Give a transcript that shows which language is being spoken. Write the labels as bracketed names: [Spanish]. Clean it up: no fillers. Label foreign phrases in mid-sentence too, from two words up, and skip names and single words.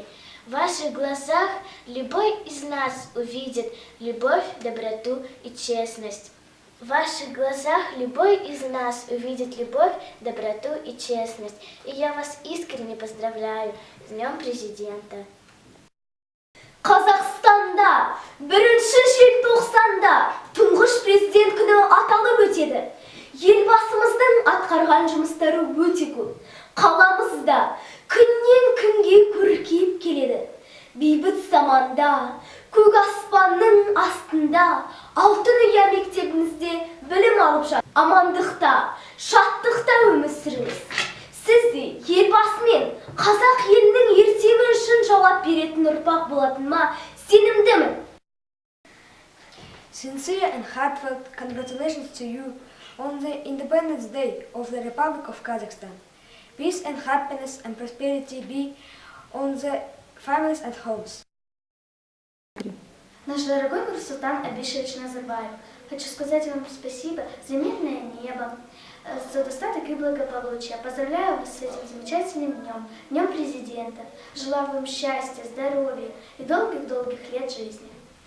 [Russian] В ваших глазах любой из нас увидит любовь, доброту и честность. В ваших глазах любой из нас увидит любовь, доброту и честность. И я вас искренне поздравляю с Днем Президента. [Kazakh] Қазақстанда 1-ші желтоқсанда тұңғыш президент күні аталып өтеді. Елбасымыздың атқарған жұмыстары өте көп. Қаламызда күннен күнге көркейіп келеді. Бейбіт заманда, көк аспанның астында, алтын ұя мектебімізде білім алып жатыр. Амандықта, шаттықта өмір сүріңіз. Сіз де елбасымен қазақ елінің ертеңі үшін жауап беретін ұрпақ болатыныма сенімдімін. [English] Sincere and heartfelt congratulations to you on the Independence Day of the Republic of Kazakhstan. Peace and happiness and prosperity be on the families and homes. [Russian] Наш дорогой Нурсултан Абишевич Назарбаев, хочу сказать вам спасибо за мирное небо, за достаток и благополучие. Поздравляю вас с этим замечательным днем, Днем Президента. Желаю вам счастья, здоровья и долгих-долгих лет жизни.